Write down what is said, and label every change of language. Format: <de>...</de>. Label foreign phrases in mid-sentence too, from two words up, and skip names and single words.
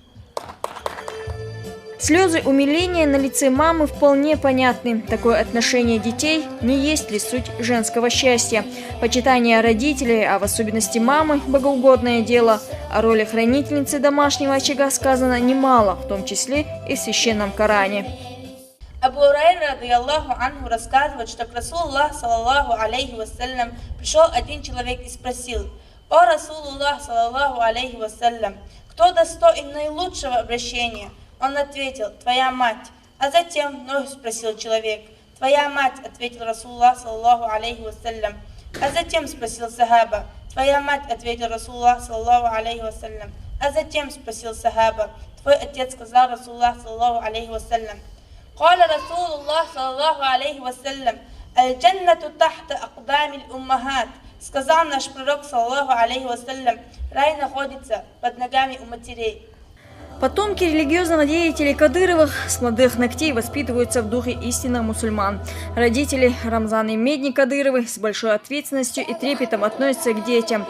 <ru>Слезы умиления на лице мамы вполне понятны. Такое отношение детей не есть ли суть женского счастья. Почитание родителей, а в особенности мамы, богоугодное дело. О роли хранительницы домашнего очага сказано немало, в том числе и в священном Коране.</ru> <ar>Абу Урайра, رضي الله عنه,</ar> <ru>рассказывает, что к</ru> <ar>رسول الله صلى الله عليه وسلم,</ar> <ru>пришел один человек и спросил: «О</ru> <ar>رسول الله صلى الله عليه وسلم,</ar> <ru>кто достоин наилучшего обращения?» Он ответил: «Твоя мать». А затем вновь спросил человек: «Твоя мать», ответил</ru> <ar>رسول الله صلى الله عليه وسلم.</ar> <ru>А затем спросил сахаба: «Твоя мать», ответил</ru> <ar>رسول الله صلى الله عليه وسلم.</ar> <ru>А затем спросил сахаба: «Твой отец», сказал</ru> <ar>رسول الله صلى الله عليه وسلم. «قال رسول الله صلى الله عليه وسلم الجنة تحت أقدام الأمهات».</ar> <ru>Сказал наш пророк,</ru> <ar>صلى الله عليه وسلم,</ar> <ru>рай находится под ногами у матерей. Потомки религиозных деятелей Кадыровых с молодых ногтей воспитываются в духе истинных мусульман. Родители Рамзан и Медни Кадыровы с большой ответственностью и трепетом относятся к детям.</ru>